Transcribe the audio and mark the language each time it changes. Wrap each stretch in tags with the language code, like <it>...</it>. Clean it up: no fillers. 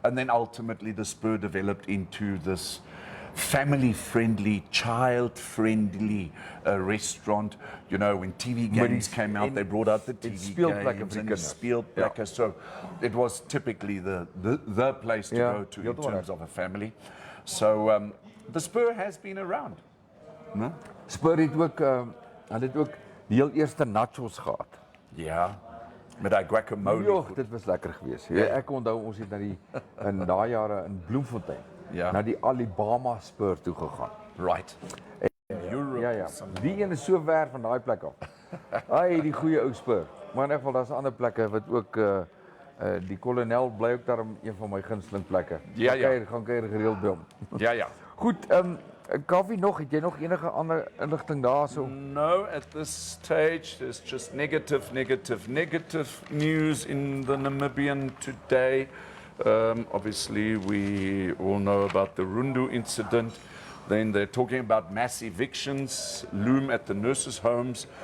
<en>And then ultimately the Spur developed into this family-friendly, child-friendly restaurant. You know, when TV games came out, they brought out the TV games and speelplekke. So it was typically the place to go to in terms of a family. So the Spur has been around. No?</en> <af>Spur het ook, hulle het ook die heel eerste nachos gehad. Ja, met daai guacamole. Joh, dit was lekker geweest. Ja, ek onthou ons het in daai jare in Bloemfontein na die Alabama Spur toe gegaan.</af> <en>Right.</en> <af>Europe. Ja. Die een is so ver van daai plek af. Ai, die goeie ou Spur. Maar in elk geval daar's ander plekke wat ook die kolonel bly ook daarom een van my gunsteling plekke. Ja. Gaan kuier gereeld by hom. Ja. Goed, Kaufeee nog, het jy nog enige ander inligting daarso?</af> <en>No, at this stage there's just negative news in the Namibian today. Obviously we all know about the Rundu incident. Then they're talking about mass evictions loom at the nurses' homes.</en>